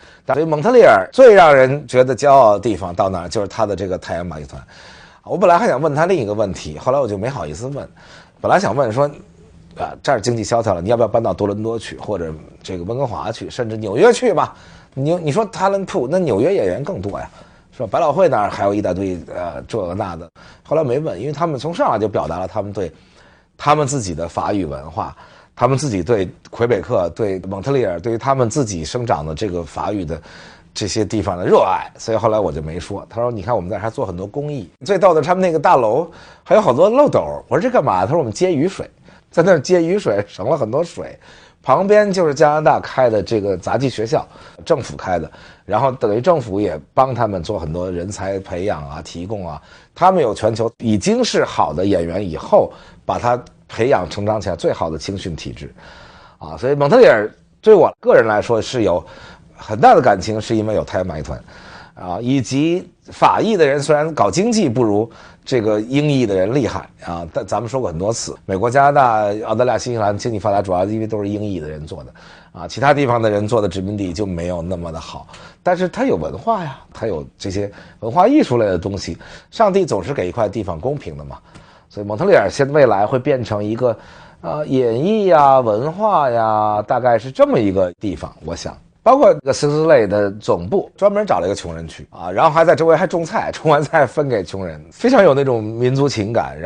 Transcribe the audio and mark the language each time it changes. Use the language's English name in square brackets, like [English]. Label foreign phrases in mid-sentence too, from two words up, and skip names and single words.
[Chinese] 所以蒙特利爾最讓人覺得驕傲的地方到哪兒，就是他的這個太陽馬戲團。我本來還想問他另一個問題，後來我就沒好意思問。本來想問說這兒經濟蕭條了，你要不要搬到多倫多去，或者這個溫哥華去，甚至紐約去吧？你說 [English] talent pool， [Chinese] 那紐約演員更多呀，是吧？百老匯那兒還有一大堆這個那的。後來沒問，因為他們从上来就表達了他们对他们自己的法語文化，他们自己对魁北克、对蒙特利爾、對於他們自己生長的這個法語的這些地方的熱愛，所以後來我就沒說。他說：“你看我們在這還做很多公益，最逗的他們那個大樓還有好多漏斗。” 我說：“這幹嘛？” 他說：“我們接雨水，在那兒接雨水，省了很多水。旁邊就是加拿大開的這個雜技學校，政府開的，然後等於政府也幫他們做很多人才培養啊、提供啊。他們有全球已經是好的演員，以後把他培養成長起來最好的青訓體制，啊，所以蒙特利爾對我個人來說是有很大的感情，是因為有太陽馬戲團，啊，以及法裔的人雖然搞經濟不如這個英裔的人厲害啊，但咱們說過很多次，美國、加拿大、澳大利亞、新西蘭經濟發達主要因為都是英裔的人做的啊，其他地方的人做的殖民地就沒有那麼的好。但是它有文化呀，它有這些文化藝術類的東西，上帝總是給一塊地方公平的嘛，所以蒙特利爾現未來會變成一個演藝呀、文化呀，大概是這麼一個地方，我想。包括這個斯斯類的總部專門找了一個窮人區啊，然後還在周圍還種菜，種完菜分給窮人，非常有那種民族情感。